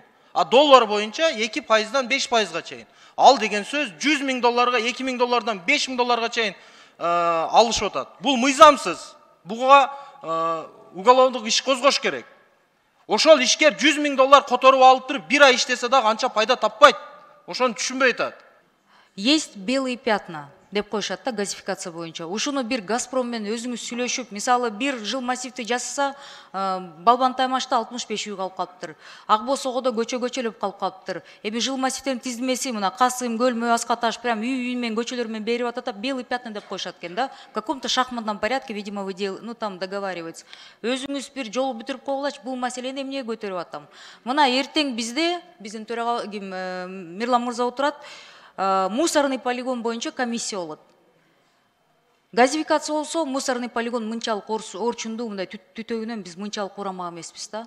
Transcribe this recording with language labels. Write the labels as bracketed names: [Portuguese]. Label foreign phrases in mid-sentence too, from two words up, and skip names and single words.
[Kyrgyz] А доллар боюнча 2%дан 5%га чейин. Ал деген сөз 100 000 долларга, 2 000 доллардан 5 000 долларга чейин алышып атат. Бул мыйзамсыз. Буга уголовдук иш козгош керек. Ошол ишкер 100 000 доллар которуп алып туруп, бир ай иштесе дагы анча пайда таппайт. Ошону түшүнбөй атат. [Russian] Есть белые пятна [Kyrgyz] деп коюшат да газификация боюнча. Ушуну бир Газпром менен өзүңүз сүйлөшүп, мисалы бир жыл массивти жасаса, Балбан Таймашта 65 үй калып калыптыр. Ак Босогодо көчөлөп калып калыптыр. Эми жыл массивтердин тизмеси мына Касым, Көлмө, Аскаташ прям үй менен көчөлөр менен берип атат, [Russian] белый пятна [Kyrgyz] деп коюшат экен да. [Russian] В каком-то шахматном порядке, видимо, вы там договариваетесь. [Kyrgyz] Өзүңүз бир жол бүтүрүп койгулачы, бул маселени эмнеге көтөрүп атам. Мына эртең бизде, биздин төрага Мирлан мырза отурат, [Russian] мусорный полигон [Kyrgyz] боюнча комиссия болот. Газификация болсо, [Russian] мусорный полигон [Kyrgyz] мынчалык орчундуу, мындай түтөгүнөн биз мынчалык урамак эмеспиз да.